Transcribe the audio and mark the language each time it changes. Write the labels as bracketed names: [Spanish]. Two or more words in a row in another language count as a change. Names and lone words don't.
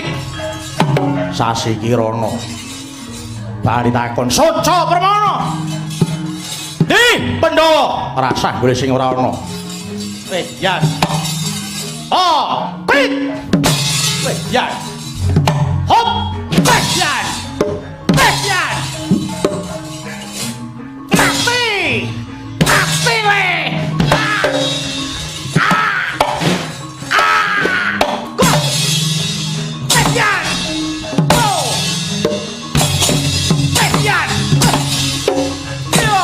[Javanese] Sasi Kirana. Bali takon, "Soco Permana?" Di Pandhawa ora sah golek sing ora ana. Yas. Oh, klik. Yas. Hop, yas. Yas. Api. Api we. Go. Yas. Go. Yas. Yo.